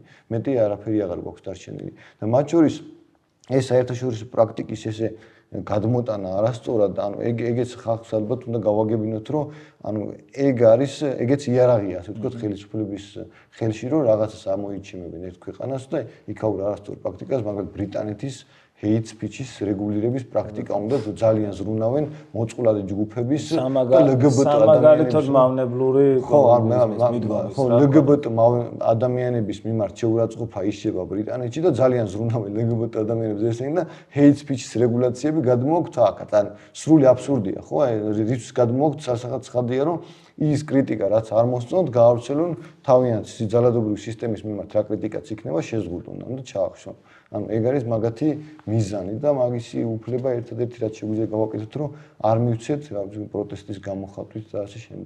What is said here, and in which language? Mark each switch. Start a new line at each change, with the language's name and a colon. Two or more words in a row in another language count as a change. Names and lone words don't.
Georgian: მეტი არაფერი აღარ გვაქვს დარჩენილი. და მათ შორის ეს საერთაშორისო პრაქტიკის ესე გადმოტანა არასწორად, ანუ ეგეც ხალხს ალბათ უნდა გავაგებინოთ, რომ ანუ ეგეც იარაღია, ასე ვთქვათ, ხელისუფლების ხელში, რომ რაღაცას ამოიჩიმებენ ერთ ქვეყანას და იქაურ არასწორ პრაქტიკას, მაგრამ ბრიტანეთის
English: hate speech-
Georgian: ის რეგულირების პრაქტიკა უნდა ძალიან ზრუნავენ მოწყვლადი ჯგუფების და LGBT სამაგალითოდ მავნებლური LGBT ადამიანების მიმართ შეურაცხყოფა ისება ბრიტანეთში და ძალიან ზრუნავენ LGBT ადამიანებს ესენი და
English: hate speech-
Georgian: ის რეგულაციები გადმოაქვთ აქაც. ან სრული აბსურდია, ხო? რის გადმოაქვთ სასახაც ხადია, რომ ის კრიტიკა რაც არ მოსწონთ, გაავრცელონ თავიანთ ძალადობრივი სისტემის მიმართ რა კრიტიკაც იქნება შეზღუდონ და ჩაახშონ. ანუ ეგ არის მაგათი მიზანი და მაგისი უფლება ერთადერთი რაც შეგვიძლია გავაკეთოთ, რომ არ მივცეთ პროტესტის გამოხატვით და ასე შემდეგ.